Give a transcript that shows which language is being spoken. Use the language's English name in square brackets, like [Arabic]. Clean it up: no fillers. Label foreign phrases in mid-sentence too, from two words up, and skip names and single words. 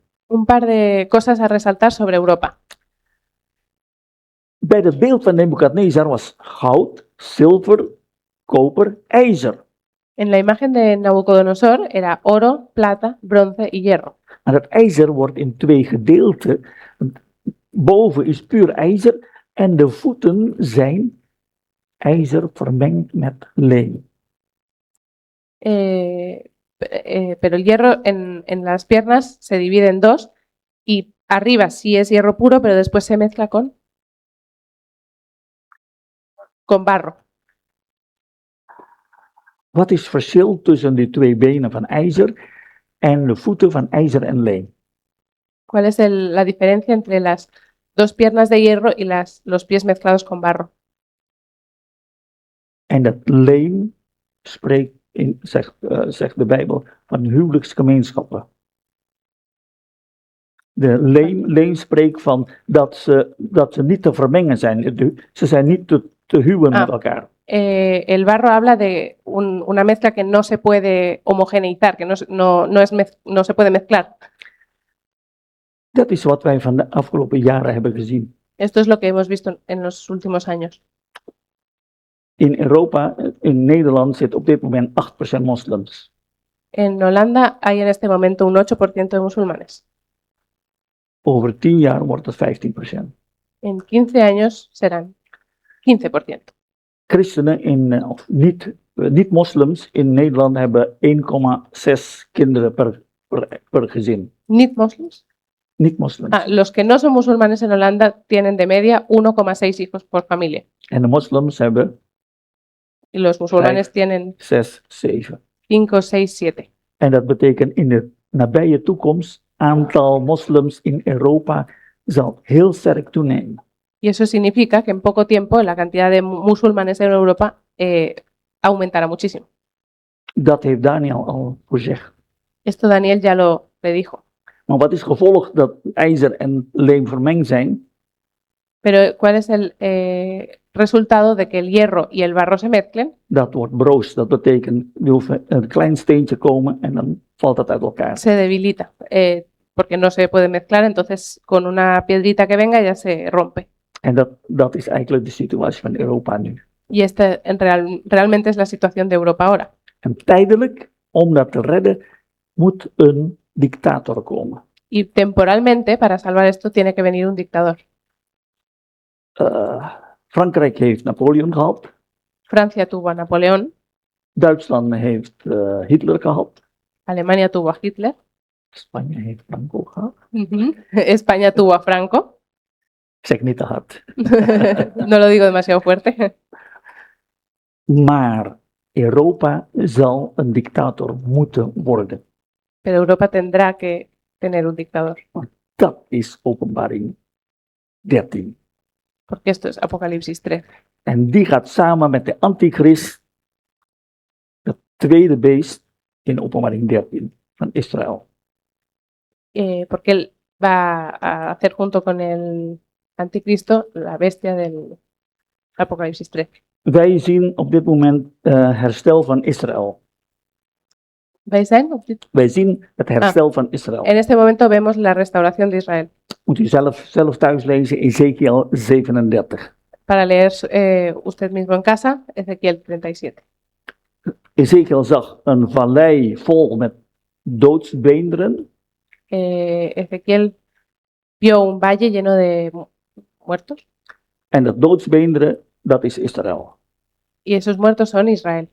[Spanish] Un par de cosas a resaltar sobre Europa. [Dutch] Bij het beeld van Nebukadnezar was goud, zilver, koper, ijzer. [Spanish] En la imagen de Nabucodonosor era oro, plata, bronce y hierro. [Dutch] En dat ijzer wordt in twee gedeelten. Boven is puur ijzer en de voeten zijn ijzer vermengd met leem. [Spanish] Pero el hierro en las piernas se divide en dos y arriba sí es hierro puro, pero después se mezcla con barro. [Dutch] Wat is het verschil tussen de twee benen van ijzer en de voeten van ijzer en leem? [Spanish] ¿Cuál es la diferencia entre las dos piernas de hierro y los pies mezclados con barro? [Dutch] En dat leem spreekt, zegt de Bijbel, van huwelijksgemeenschappen. De leem spreekt van dat ze niet te vermengen zijn. Ze zijn niet te huwen met elkaar. [Spanish] El barro habla de una mezcla que no se puede homogeneizar, que no se puede mezclar. [Dutch] Dat is wat wij van de afgelopen jaren hebben gezien. [Spanish] Esto es lo que hemos visto en los últimos años. [Dutch] In Europa, in Nederland, zit op dit moment 8% moslims. [Spanish] En Holanda hay en este momento un 8% de musulmanes. [Dutch] Over 10 jaar wordt het 15%. [Spanish] En 15 años serán 15%. [Dutch] Christenen of niet-moslims in Nederland hebben 1,6 kinderen per gezin. ¿Niet-moslims? Niet-moslims. [Spanish] Los que no son musulmanes en Holanda tienen de media 1,6 hijos por familia. [Dutch] En de moslims hebben [Spanish] Y los musulmanes tienen 6, 7. 5, 6, 7. [Dutch] En dat betekent in de nabije toekomst aantal moslims in Europa zal heel sterk toenemen. [Spanish] Y eso significa que en poco tiempo la cantidad de musulmanes en Europa aumentará muchísimo. [Dutch] Dat heeft Daniel al gezegd. [Spanish] Esto Daniel ya lo predijo. [Dutch] Maar wat is het gevolg dat ijzer en leem vermengd zijn? [Spanish] Pero ¿cuál es el resultado de que el hierro y el barro se mezclen? [Dutch] Dat wordt broos. Dat betekent, er hoeft een klein steentje komen en dan valt dat uit elkaar. [Spanish] Se debilita, porque no se puede mezclar, entonces con una piedrita que venga ya se rompe. [Dutch] En dat is eigenlijk de situatie van Europa nu. [Spanish] Y esta realmente es la situación de Europa ahora. [Dutch] En tijdelijk, om dat te redden, moet een dictator komen. [Spanish] Y temporalmente, para salvar esto, tiene que venir un dictador. [Dutch] Frankrijk heeft Napoleon gehad. [Spanish] Francia tuvo a Napoleón. [Dutch] Duitsland heeft Hitler gehad. [Spanish] Alemania tuvo a Hitler. [Dutch] Spanje heeft Franco gehad. [Spanish] España tuvo a Franco. [Dutch] Ik zeg niet te hard. [Spanish] No lo digo demasiado fuerte. [Dutch] Maar Europa zal een dictator moeten worden. [Spanish] Pero Europa tendrá que tener un dictador. [Dutch] Dat is Openbaring 13. [Spanish] Porque esto es Apocalipsis 13. [Dutch] En die gaat samen met de antichrist, het tweede beest in Openbaring 13 van Israël. [Spanish] Porque él va a hacer junto con el anticristo la bestia del Apocalipsis 13. [Dutch] Wij zien op dit moment herstel van Israël. Wij zien het herstel van Israël. [Spanish] En este momento vemos la restauración de Israel. [Dutch] Moet u zelf thuis lezen, Ezekiel 37. [Spanish] Para leer usted mismo en casa, Ezequiel 37. [Dutch] Ezekiel zag een vallei vol met doodsbeenderen. [Spanish] Ezequiel vio un valle lleno de muertos. [Dutch] En dat doodsbeenderen, dat is Israël. [Spanish] Y esos muertos son Israel.